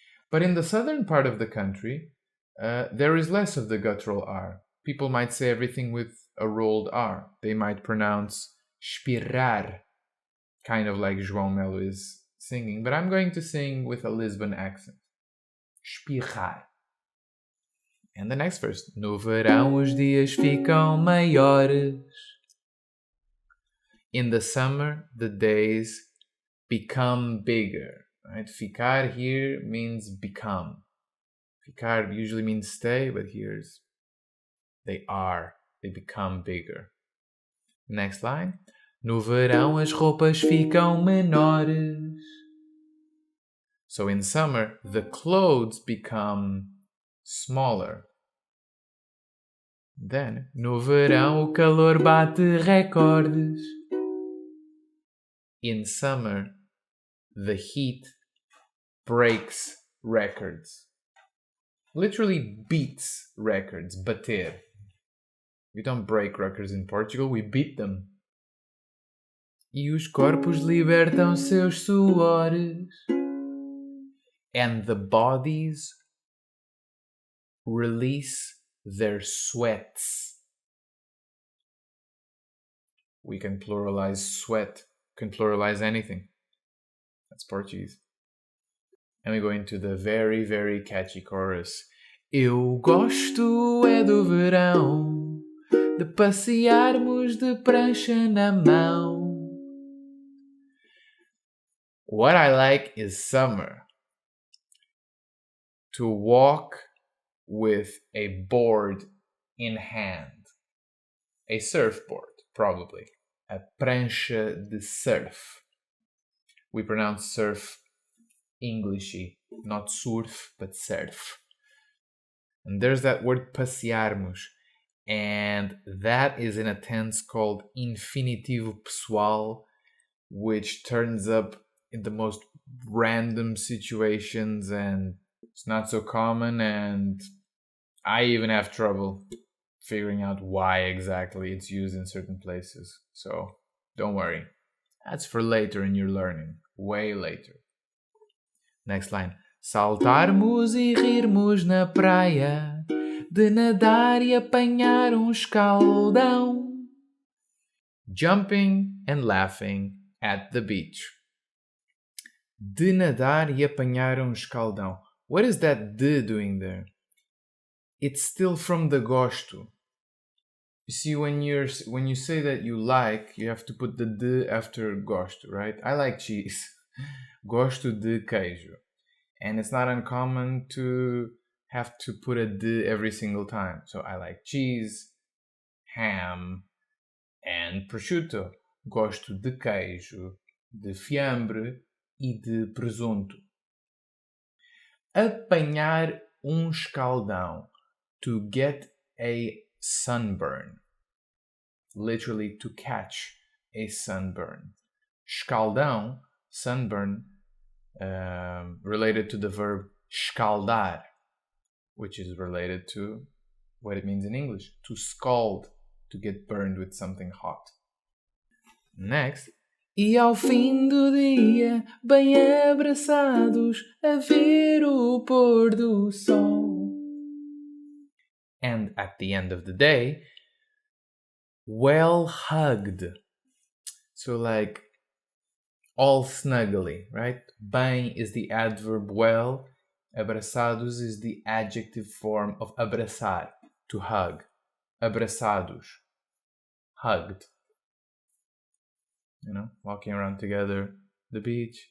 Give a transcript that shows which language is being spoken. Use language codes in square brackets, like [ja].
[en] But in the southern part of the country, there is less of the guttural R. People might say everything with a rolled R. They might pronounce espirrar, kind of like João Melo is singing, but I'm going to sing with a Lisbon accent. Espirrar. And the next verse. [pt] No verão os dias ficam maiores. [en] In the summer, the days become bigger. Right? Ficar here means become. Ficar usually means stay, but here's they become bigger. Next line. [pt] No verão as roupas ficam menores. [en] So in summer, the clothes become smaller. Then, [pt] no verão o calor bate recordes. [en] In summer, the heat breaks records. Literally beats records, bater. We don't break records in Portugal, we beat them. [pt] E os corpos libertam seus suores. [en] And the bodies release their sweats. We can pluralize sweat, can pluralize anything. That's Portuguese. And we go into the very, very catchy chorus. [pt] Eu gosto é do verão, de passearmos de prancha na mão. [en] What I like is summer. To walk with a board in hand. A surfboard, probably. [pt] A prancha de surf. [en] We pronounce surf Englishy, not surf, but surf. And there's that word passearmos. And that is in a tense called infinitivo pessoal, which turns up in the most random situations, and it's not so common, and I even have trouble figuring out why exactly it's used in certain places. So don't worry. That's for later in your learning. Way later. Next line. [pt] Saltarmos e rirmos na praia, de nadar e apanhar escaldão. [en] Jumping and laughing at the beach. [pt] De nadar e apanhar escaldão. [en] What is that de doing there? It's still from the gosto. You see, when you say that you like, you have to put the de after gosto, right? I like cheese. [pt] Gosto de queijo. [en] And it's not uncommon to have to put a de every single time. So I like cheese, ham, and prosciutto. [pt] Gosto de queijo, de fiambre e de presunto. Apanhar escaldão. [en] To get a sunburn. Literally to catch a sunburn. Escaldão, sunburn, related to the verb escaldar, which is related to what it means in English, to scald, to get burned with something hot. Next. [pt] E ao fim do dia, bem abraçados, a ver o pôr do sol. [en] And at the end of the day, Well hugged. So like all snuggly, right? Bem is the adverb well. Abraçados is the adjective form of abraçar, to hug. Abraçados, hugged. You know, walking around together, the beach.